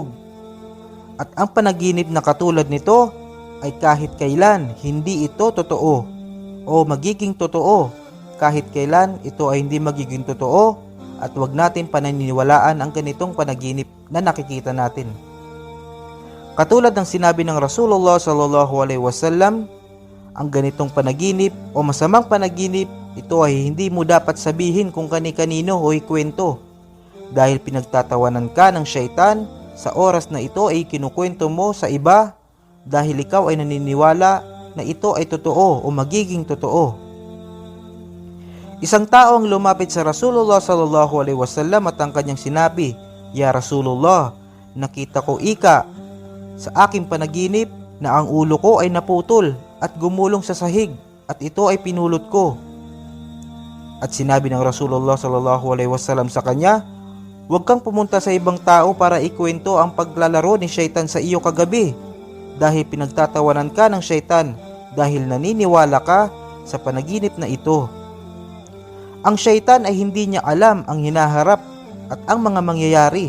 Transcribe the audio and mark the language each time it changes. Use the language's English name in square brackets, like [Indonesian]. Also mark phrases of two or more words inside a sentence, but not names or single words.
[Filipino] At ang panaginip na katulad nito ay kahit kailan hindi ito totoo o magiging totoo. Kahit kailan ito ay hindi magiging totoo, at huwag natin paniniwalaan ang ganitong panaginip na nakikita natin. Katulad ng sinabi ng Rasulullah [Arabic] صلى الله عليه وسلم, [Filipino] ang ganitong panaginip o masamang panaginip, ito ay hindi mo dapat sabihin kung kani-kanino o ikwento, dahil pinagtatawanan ka ng syaitan sa oras na ito ay kinukwento mo sa iba dahil ikaw ay naniniwala na ito ay totoo o magiging totoo. Isang tao ang lumapit sa Rasulullah [Arabic] صلى الله عليه وسلم [Filipino] at ang kanyang sinabi, [Arabic] "يا رسول الله, [Filipino] nakita ko ika sa aking panaginip na ang ulo ko ay naputol at gumulong sa sahig at ito ay pinulot ko." At sinabi ng Rasulullah [Arabic] صلى الله عليه وسلم [Filipino] sa kanya, "Huwag kang pumunta sa ibang tao para ikwento ang paglalaro ni syaitan sa iyo kagabi, dahil pinagtatawanan ka ng syaitan dahil naniniwala ka sa panaginip na ito." Ang syaitan ay hindi niya alam ang hinaharap at ang mga mangyayari.